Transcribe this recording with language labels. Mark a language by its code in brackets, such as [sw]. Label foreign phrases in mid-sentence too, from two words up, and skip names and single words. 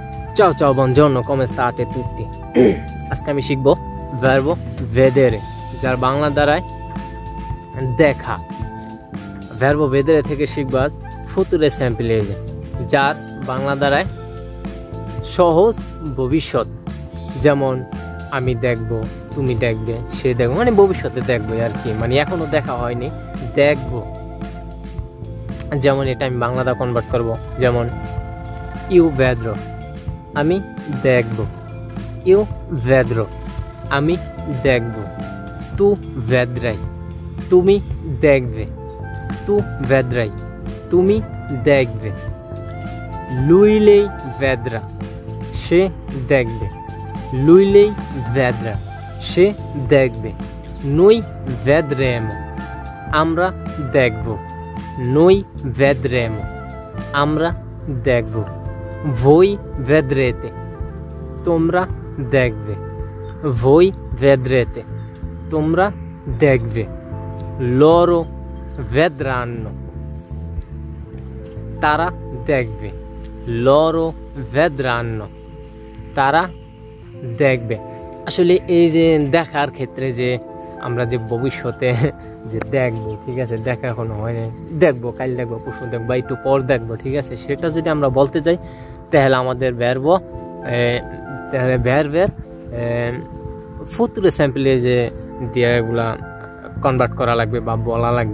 [it] Ciao ciao, buongiorno, come state tutti? [bn] আজকে আমি শিখব [it] verbo vedere, [bn] যার বাংলা দাঁড়ায় দেখা। [it] verbo vedere [bn] থেকে শিখব আজ [en] future simple, [bn] যার বাংলা দাঁড়ায় সহজ ভবিষ্যৎ। যেমন আমি দেখব, তুমি দেখবে, সে দেখবে, মানে ভবিষ্যতে দেখবে আর কি, মানে এখনো দেখা হয়নি, দেখব। যেমন এটা আমি বাংলাটা কনভার্ট করব, যেমন [it] io vedrò, [bn] আমি দেখব। [it] io vedrò, [bn] আমি দেখব। [it] tu vedrai, [bn] তুমি দেখবে। [it] tu vedrai, [bn] তুমি দেখবে। [it] lui lei vedrà, [bn] সে দেখবে। [it] lui lei vedrà, [bn] সে দেখবে। [it] noi vedremo, [bn] আমরা দেখব। [it] noi vedremo, [bn] আমরা দেখব। [it] voi vedrete, [bn] তোমরা দেখবে। [it] voi vedrete, [bn] তোমরা দেখবে। [it] loro vedranno, [bn] তারা দেখবে। [it] loro vedranno, [bn] তারা দেখবে। আসলে এই যে দেখার ক্ষেত্রে যে আমরা যে ভবিষ্যতে যে দেখবো, ঠিক আছে, দেখা এখনো হয়নি, দেখবো, কাল দেখবো, পরশু দেখবো, একটু পর দেখবো, ঠিক আছে, সেটা যদি আমরা বলতে চাই তাহলে আমাদের ভার্বের [it] futuro semplice [bn] যে দিয়ে এগুলা কনভার্ট করা লাগবে বা বলা লাগবে।